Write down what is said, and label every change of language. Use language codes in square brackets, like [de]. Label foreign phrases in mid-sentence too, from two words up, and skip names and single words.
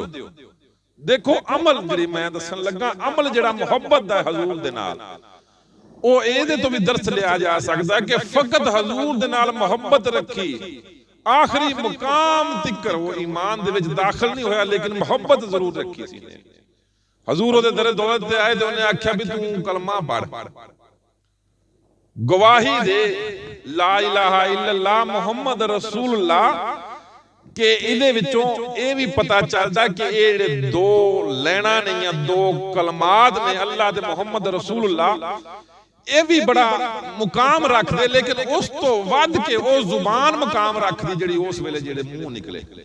[pa] دیکھو عمل جیہڑی میں دسن لگا، عمل جیہڑا محبت دا حضور دے نال، او ایہدے توں بھی درس لیا جا سکدا کہ فقط حضور دے نال محبت رکھی، آخری مقام تکر وہ ایمان دے وچ داخل نہیں ہویا، لیکن محبت ضرور رکھی سی. حضور اوہدے درِ دولت تے آئے تے انہیں آکھیا بھی توں کلمہ پڑھ، گواہی دے [ar] لا إله إلا الله محمد رسول الله, [pa] کہ ایہدے وچوں یہ بھی پتا چلدا کہ یہ دو لیناں نہیں ہے، دو کلمات نیں، اللہ تے [ar] محمد رسول الله, [pa] یہ بھی بڑا مقام رکھدے، لیکن اس توں ودھ کے وہ زبان مقام رکھدی جیہڑی اس ویلے جیہڑے منہ نکلے.